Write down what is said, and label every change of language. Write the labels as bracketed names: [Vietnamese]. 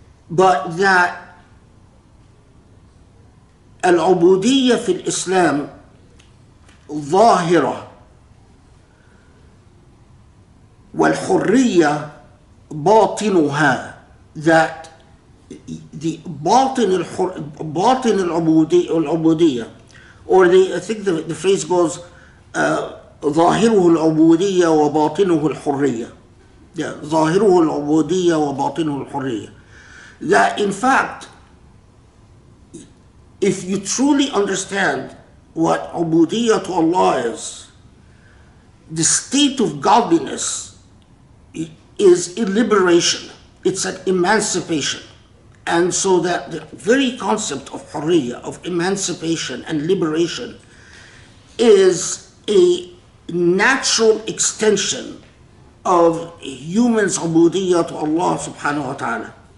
[English] But that al-ubudiyyah fil Islam [Arabic] ظاهرة والحرية باطنها, [English] that the [Arabic] باطن العبودية, [English] or I think the phrase goes [Arabic] ظاهره العبودية وباطنه الحرية. Yeah, ظاهره العبودية وباطنه الحرية. [English] That in fact, if you truly understand what ubudiyyah to Allah is, the state of godliness is a liberation. It's an emancipation. And so that the very concept of hurriya, of emancipation and liberation, is a natural extension of humans' ubudiyya to Allah subhanahu wa ta'ala.